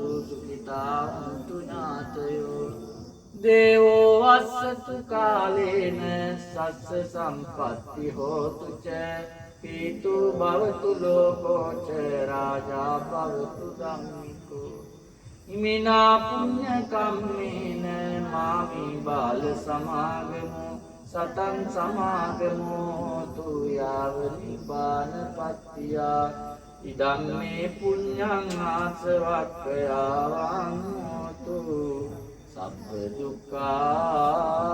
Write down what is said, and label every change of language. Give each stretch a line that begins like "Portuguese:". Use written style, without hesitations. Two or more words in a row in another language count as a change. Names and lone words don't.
Pali: සුඛිතා හොන්තු ඥාතයෝ දේවෝ වස්සතු කාලේන සස්ස සම්පත්ති හෝතු ච පීතු භවතු ලෝකෝ ච රාජා භවතු ධම්මිකෝ ඉමිනා පුඤ්ඤ කම්මේන මාමි බාල සමාගමෝ සතං සමාගමෝ තු යාව නිපාන පත්තියා ඉදම් මේ පුඤ්ඤං ආසවක්ඛයාවං හෝතු සබ්බ දුක්ඛා